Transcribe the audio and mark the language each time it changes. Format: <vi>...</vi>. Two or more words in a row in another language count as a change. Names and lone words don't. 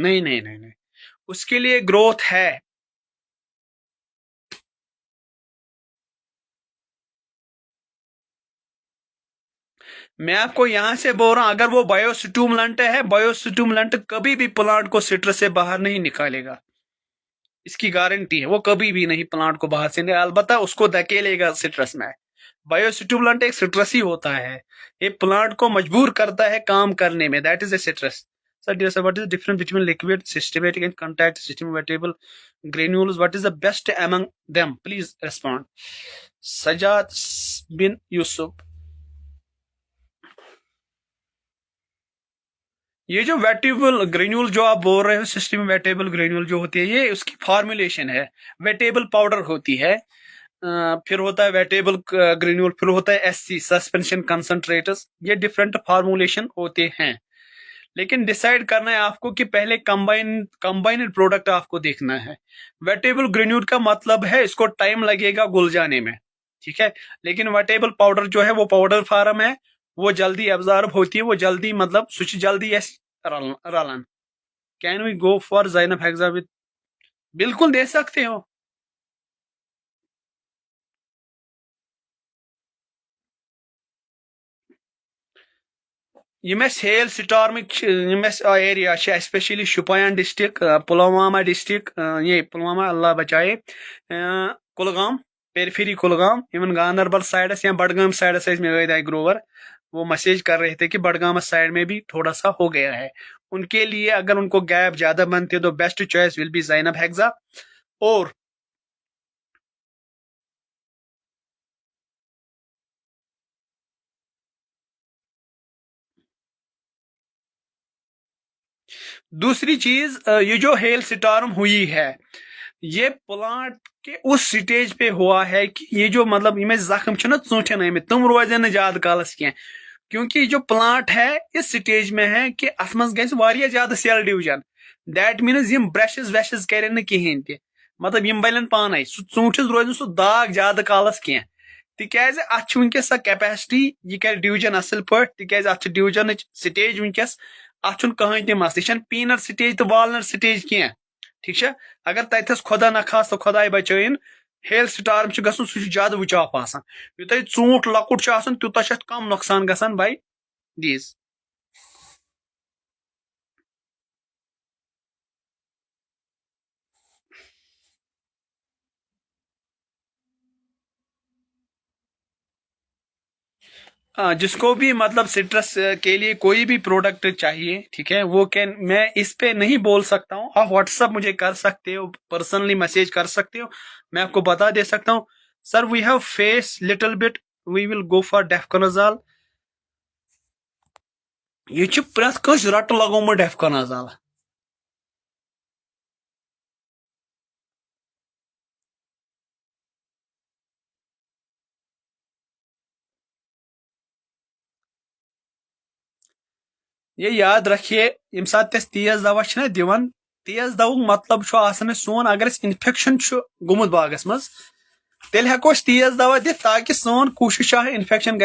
<ur>نہیں نہیں نہیں نہیں، اس کے لیے گروتھ ہے. میں آپ کو یہاں سے بول رہا ہوں، اگر وہ</ur> <en>bio stimulant</en> <ur>ہے،</ur> <en>bio stimulant</en> <ur>کبھی بھی پلانٹ کو سٹرس سے باہر نہیں نکالے گا. اس کی گارنٹی ہے، وہ کبھی بھی نہیں پلانٹ کو باہر سے نہیں، البتہ اس کو دھکیلے گا سٹرس میں.</ur> <en>bio stimulant</en> <ur>ایک سٹرس ہی ہوتا ہے، یہ پلانٹ کو مجبور کرتا ہے کام کرنے میں.</ur> <en>that is a stress. Sir, dear sir, what is the difference between liquid, systematic and contact system vegetable granules? What is the best among them? Please respond. Sajad bin Yusuf.</en> <ur>یہ جو</ur> <en>wettable granule</en> <ur>جو آپ بول رہے ہو،</ur> <en>system wettable granule</en> <ur>جو ہوتی ہے، یہ اس کی فارمولیشن ہے.</ur> <en>wettable powder</en> <ur>ہوتی ہے، پھر ہوتا ہے</ur> <en>wettable granule,</en> <ur>پھر ہوتا ہے</ur> <en>SC suspension concentrates.</en> <ur>یہ</ur> <en>different formulation</en> <ur>ہوتے ہیں. لیکن ڈیسائیڈ کرنا ہے آپ کو کہ پہلے</ur> <en>combined product</en> <ur>آپ کو دیکھنا ہے.</ur> <en>wettable granule</en> <ur>کا مطلب ہے اس کو ٹائم لگے گا گل جانے میں، ٹھیک ہے. لیکن</ur> <en>wettable powder</en> <ur>جو ہے وہ</ur> <en>powder form</en> <ur>ہے، وہ جلدی ابزارب ہوتی ہے، وہ جلدی مطلب</ur> <ks>سوچ جلدی رلن.</ks> <en>can we go for Zineb hexa with?</en> <ur>بالکل دے سکتے ہو.</ur> <en>hailstorm area especially Shopian district, Pulwama district,</en> <ur>یہ پلوامہ اللہ بچائے، کلگام، پیرفری کلگام،</ur> <en>even Ganderbal sides</en> <ur>یا بڈگام سائڈس میں عید آئی گروور وہ میسیج کر رہے تھے کہ بڈگام سائڈ میں بھی تھوڑا سا ہو گیا ہے. ان کے لیے اگر ان کو گیپ زیادہ بنتے تو</ur> <en>best choice will be Zineb hexa.</en> <ur>اور دوسری چیز، یہ جو ہیل سٹارم ہوئی ہے، یہ پلانٹ کے اس سٹیج پہ ہوا ہے کہ یہ جو مطلب یہ</ur> <ks>زخم نا ژوٗنٛٹھٮ۪ن آمٕتۍ تم روزن نہٕ زیادٕ کالس کینٛہہ.</ks> <ur>کیونکہ یہ جو پلانٹ ہے اس سٹیج میں ہے کہ</ur> <ks>اتھ منٛز گژھِ واریاہ</ks> <ur>زیادہ سیل ڈویژن.</ur> <en>that means</en> <ks>یم برشز ویشز کرن نہٕ کہیٖنۍ تہِ، مطلب یم بلن پانے سُہ ژوٗنٛٹھِس روزِ نہٕ سُہ داغ زیادٕ کالس کینٛہہ. تکیازِ اتھ چھُ وٕنکیٚس سۄ کیپیسٹی یہِ کرِ ڈِوجن اصل پٲٹھۍ تکیازِ اتھ چھِ ڈِوجنٕچ سٹیج وٕنکیٚس اتھ چھُنہٕ کٕہٕنۍ تہِ مسلہٕ یہِ چھنہٕ پیٖنٹ سٹیج تہٕ والنٹ سٹیج کینٛہہ ٹھیٖک چھا اگر تتھس خۄدا نخواستہٕ خۄداے بچٲیِن ہیل سٹارم چھُ گژھُن سُہ چھُ زیادٕ وٕچاپ آسان یوٗتاہ یہِ ژوٗنٛٹھ لۄکُٹ چھُ آسان تیوٗتاہ چھُ اتھ کم نۄقصان گژھان باے دیٖز</ks> <ur>جس کو بھی مطلب سٹرس کے لیے کوئی بھی پروڈکٹ چاہیے ٹھیک ہے وہ میں اس پہ نہیں بول سکتا ہوں آپ واٹس ایپ مجھے کر سکتے ہو پرسنلی میسج کر سکتے ہو میں آپ کو بتا دے سکتا ہوں</ur> <en>sir we have face little bit we will go for Difconazole</en> <ks>یہ چھُ پرٛٮ۪تھ کٲنٛسہِ رٹہٕ لگومُت ڈیفکنازال یہ یاد رکھیے یم سات أسۍ تیز دوا چھِنہ دِوان تیز دوُک مطلب چھُ آسان اَسہِ سون اگر اَسہِ انفیکشن چھُ گوٚمُت باغس منٛز تیٚلہِ ہٮ۪کو أسۍ تیز دوا دِتھ تاکہِ سون کوٗشش چھِ انفیکشن</ks>